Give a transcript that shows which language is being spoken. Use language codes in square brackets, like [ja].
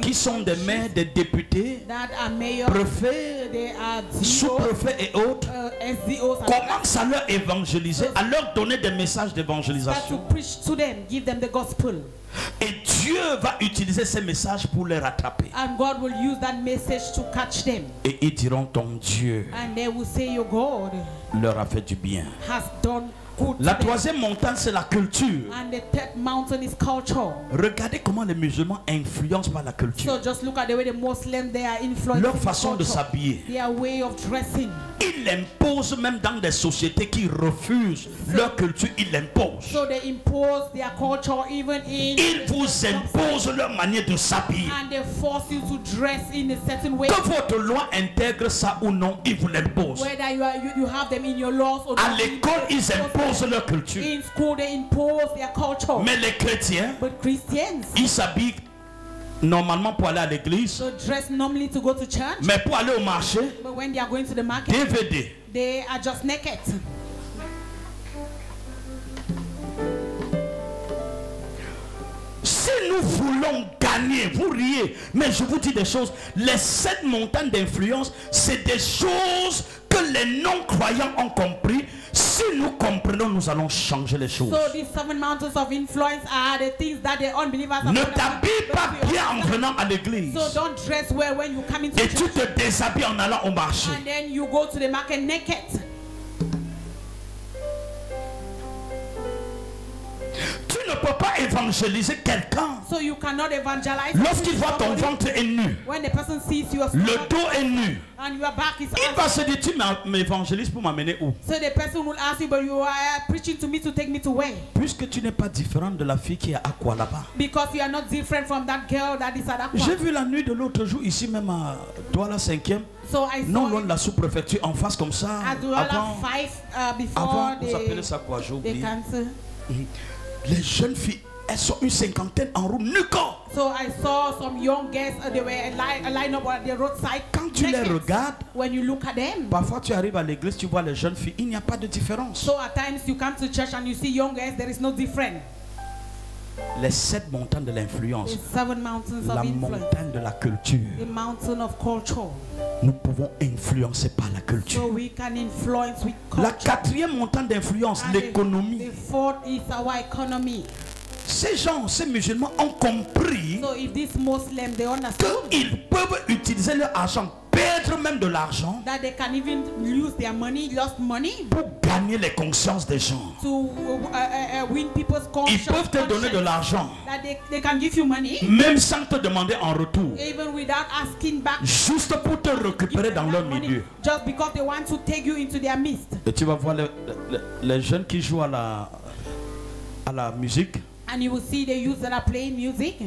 [fr] qui sont des maires, des députés, [en] that are mayors, [fr] préfets, [en] they are [fr] sous-préfets et autres, [en] SDOs, and [fr] commence à leur évangéliser, à leur donner des messages [en] start to [fr] d'évangélisation. [en] preach to them, give them the gospel. [fr] Et Dieu va utiliser ces messages pour les rattraper. [en] And God will use that message to catch them. [fr] Et ils diront ton Dieu [en] And they will say, your God [fr] leur a fait du bien. [en] has done good. [fr] La troisième montagne, c'est la culture. [en] And the third mountain is culture. [fr] Regardez comment les musulmans influencent par la culture. [en] So just look at the way the Muslims, they are influenced. [fr] Leur façon de s'habiller. [en] Their way of dressing. [fr] Ils l'imposent même dans des sociétés qui refusent leur culture, ils l'imposent. [en] So they impose their culture even in. [fr] Ils vous imposent leur manière de s'habiller. [en] And they force you to dress in a certain way. [fr] Que votre loi intègre ça ou non, ils vous l'imposent. [en] Whether you have them in your laws or [fr] À [en] not. [fr] l'école, ils imposent leur culture. [en] In school, they impose their culture. [fr] Mais les chrétiens, [en] But Christians, [fr] ils s'habillent normalement pour aller à l'église, [en] so dress normally to go to church. [fr] mais pour aller au marché, [en] But when they are going to the market, DVD. they are just naked. [fr] Si nous voulons gagner, vous riez, mais je vous dis des choses. Les 7 montagnes d'influence, c'est des choses que les non-croyants ont compris. Si nous comprenons, nous allons changer les choses. [en] So these 7 mountains of influence are the things that the unbelievers are. [fr] Ne t'habille pas bien en venant à l'église. [en] So don't dress well when you come into [fr] Et tu [en] church. [fr] te déshabilles en allant au marché. [en] And then you go to the market naked. [fr] Tu ne peux pas évangéliser quelqu'un [en] So you cannot evangelize. [fr] lorsqu'il voit ton ventre est nu, [en] When the person sees your [fr] le [en] stomach [fr] dos est nu. [en] and your back is [fr] Il [en] out. [fr] va se dire, tu m'évangélises pour m'amener où? [en] So the person will ask you, but you are preaching to me to take me to where? [fr] Puisque tu n'es pas différent de la fille qui est à quoi là-bas. [en] Because you are not different from that girl that is at Aqua. [fr] J'ai vu la nuit de l'autre jour ici même à Douala 5e. [en] So I [fr] Non [en] saw [fr] loin [en] it [fr] de la sous-préfecture, en face comme ça. [en] at Douala [fr] Avant, [en] 5 before [fr] avant vous appelez ça quoi, j'ai [en] the [fr] oublié. [en] cancer. [fr] Les jeunes filles, elles sont une cinquantaine en roue, nu corps. [en] So I saw some young girls, they were a line up at the roadside. [fr] Quand tu les [en] naked. [fr] regardes, [en] When you look at them, [fr] parfois tu arrives à l'église, tu vois les jeunes filles, il n'y a pas de différence. [en] so at times you come to church and you see young girls, there is no difference. [fr] Les 7 montagnes de l'influence, [en] The 7 mountains [fr] la [en] of influence, [fr] montagne de la culture. [en] the mountain of culture. [fr] Nous pouvons influencer par la [en] So [fr] culture. [en] we can influence with [fr] La [en] culture. [fr] 4e montagne d'influence, [en] And [fr] l'économie. [en] the 4th is our economy. [fr] Ces gens, ces musulmans ont compris [en] So if these Muslims, they understand [fr] qu'ils peuvent utiliser leur argent, perdre même de l'argent [en] that they can even lose their money, lost money, [fr] pour gagner les consciences des gens. [en] to win people's [fr] Ils [en] conscience. [fr] peuvent te donner de l'argent, [en] That they can give you money, [fr] même sans te demander en retour, [en] even without asking back. [fr] juste pour te récupérer dans leur [en] that money, [fr] milieu. [en] just because they want to take you into their midst. [fr] Et tu vas voir les jeunes qui jouent à la musique. [en] And you will see the youths that are playing music.